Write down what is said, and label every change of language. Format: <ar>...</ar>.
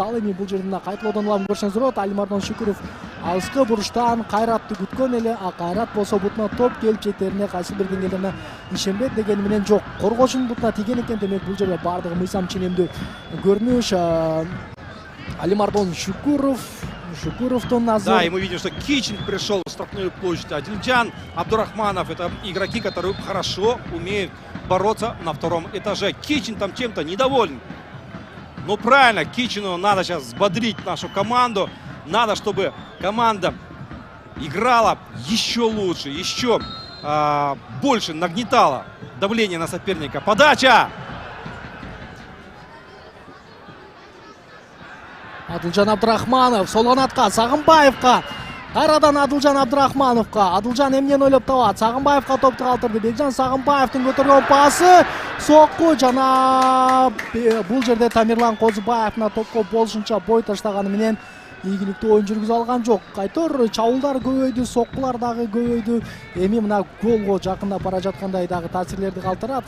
<ky>Ал эми бул жерден кайталоодон улам көрсөңүздөр болот. Алимардон Шүкүров алыскы буруштан Кайратты күткөн эле, Кайрат болсо бутуна топ келип жетерине кайсы бир деңгээлде ишенбет дегени менен жок. Коргоочунун бутуна тийген экен, демек бул жерде бардыгы мыйзам ченемдүү көрүнүш. Алимардон Шүкүровдун азыр.</ky> <ru>Да, и мы видим, что Кичин пришел в штрафную площадь. Адилджан Абдурахманов — это игроки, которые хорошо умеют бороться на втором этаже. Кичин там чем-то недоволен. Ну правильно, Кичину надо сейчас взбодрить нашу команду. Надо, чтобы команда играла еще лучше, еще больше нагнетала давление на соперника. Подача!</ru> <ky>Адылжан Абдурахманов сол канатка Сагынбаевка. Кайрадан Адылжан Абдурахмановго. Адылжан эмнени ойлоп табат? Сагынбаевка топту калтырды. Бекжан Сагынбаевдин көтөргөн пасы, сокку жана бул жерде Тамирлан Козубаев топко болушунча бой таштаганы менен ийгиликтүү оюн жүргүзө алган жок. Кайтор чабуулдар көбөйдү, соккулар дагы көбөйдү. Эми мына голго жакындап бара жаткандай дагы таасирлерди калтырат.</ky>